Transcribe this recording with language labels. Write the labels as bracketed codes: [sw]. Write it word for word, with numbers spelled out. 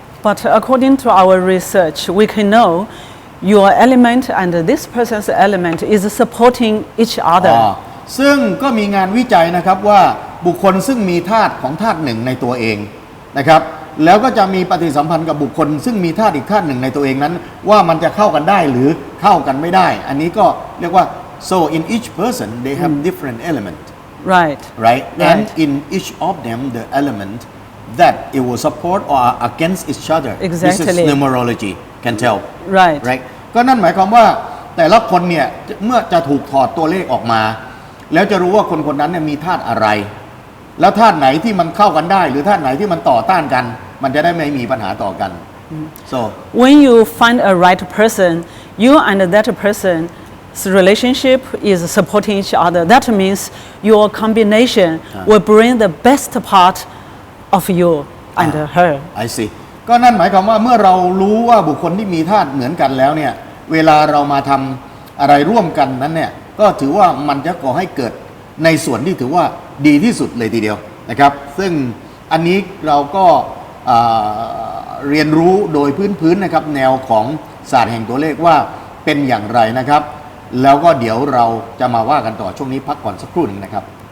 [en] But according to our research, we can know your element and this person's element is supporting each อ่า other. [th] ซึ่งก็มีงานวิจัยนะครับว่าบุคคลซึ่งมีธาตุของธาตุหนึ่งในตัวเองนะครับแล้วก็จะมีปฏิสัมพันธ์กับบุคคลซึ่งมีธาตุอีกธาตุหนึ่งในตัวเองนั้น ว่ามันจะเข้ากันได้หรือเข้ากันไม่ได้ อันนี้ก็เรียกว่า [en] so in each person they have different element Right. right and Right. in each of them the element that it will support or are against each other this is Exactly. numerology can tell Right. [th] right ก็นั่นหมายความว่าแต่ละคนเนี่ยเมื่อจะถูกถอดตัวเลขออกมา แล้วจะรู้ว่าคนคนนั้นเนี่ยมีธาตุอะไร แล้วธาตุไหนที่มันเข้ากันได้ หรือธาตุไหนที่มันต่อต้านกัน มันจะได้ไม่มีปัญหาต่อกัน so [en] When you find a right person, you and that person's relationship is supporting each other. That means your combination will bring the best part of you and her. I see [th] ก็นั่นหมายความว่าเมื่อเรารู้ว่าบุคคลที่มีธาตุเหมือนกันแล้วเนี่ยเวลาเรามาทำอะไรร่วมกันนั้นเนี่ยก็ถือว่ามันจะก่อให้เกิดในส่วนที่ถือว่าดีที่สุดเลยทีเดียวนะครับซึ่งอันนี้เราก็อ่าเรียนรู้โดยพื้นๆนะครับแนวของศาสตร์แห่งตัวเลขว่าเป็นอย่างไรนะครับ แล้วก็เดี๋ยวเราจะมาว่ากันต่อช่วงนี้พักก่อนสักครู่หนึ่งนะครับ